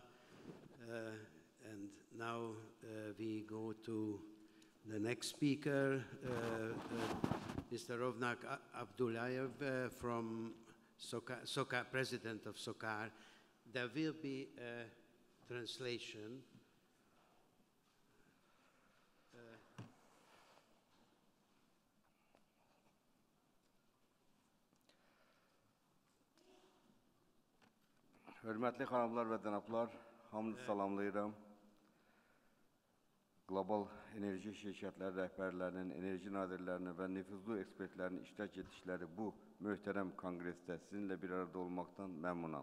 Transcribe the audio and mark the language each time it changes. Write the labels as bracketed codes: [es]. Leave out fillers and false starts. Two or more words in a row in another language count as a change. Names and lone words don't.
[en] And now we go to the next speaker, Mr. Rovnak Abdullayev from SOCAR, President of SOCAR. There will be a translation. [az] Hörmətli xanımlar və cənablar, hamınızı salamlayıram. Qlobal enerji şirkətləri rəhbərlərinin, enerji nazirlərinin və nüfuzlu ekspertlərinin iştirak etdikləri bu möhtərəm konqresdə sizinlə bir arada olmaqdan məmnunam.